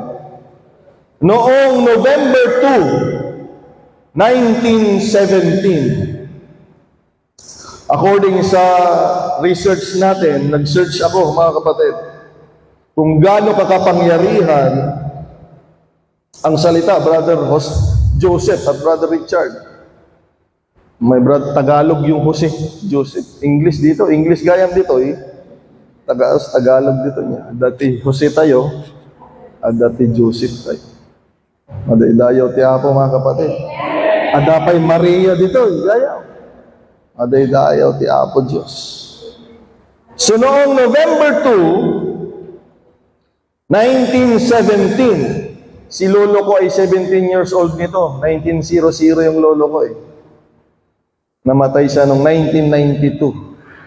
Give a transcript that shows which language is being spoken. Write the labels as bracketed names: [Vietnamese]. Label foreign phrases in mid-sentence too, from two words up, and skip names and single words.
[Filipino] Noong November 2, 1917, according sa research natin, nag-search ako, mga kapatid, kung gaano kakapangyarihan ang salita, Brother Joseph at Brother Richard. May brother Tagalog yung Jose, Joseph. English dito, English gayam dito eh. Tagalog dito niya. Dati Jose tayo, at dati Joseph tayo. [Iloko] Madaidayaw ti Apo, [Filipino] mga kapatid. [Iloko] Adapay Maria dito, gayam. Madaidayaw ti Apo Diyos. [Filipino] So noong November 2, 1917, si lolo ko ay 17 [English] years old [Filipino] nito. 1900 yung lolo ko eh. Namatay siya noong 1992.